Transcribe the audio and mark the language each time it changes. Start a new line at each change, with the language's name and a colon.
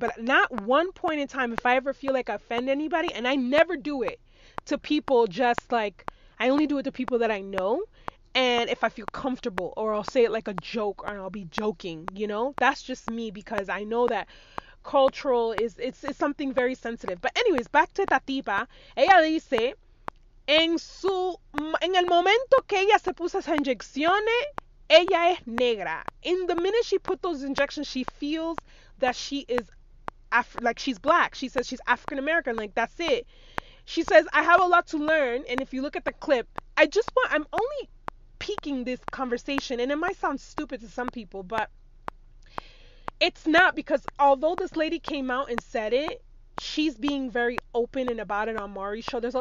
English: But not one point in time, if I ever feel like I offend anybody, and I never do it to people, just like, I only do it to people that I know, and if I feel comfortable, or I'll say it like a joke, or I'll be joking, That's just me, because I know that cultural it's something very sensitive. But anyways, back to
Spanish: esta tipa. Ella dice, en el momento que ella se puso esas inyecciones, ella es negra.
English: In the minute she put those injections, she feels that she is like she's black. She says she's African American. Like, that's it. She says, I have a lot to learn. And if you look at the clip, I'm only peeking this conversation, and it might sound stupid to some people, but it's not, because although this lady came out and said it, she's being very open and about it on Maury's show.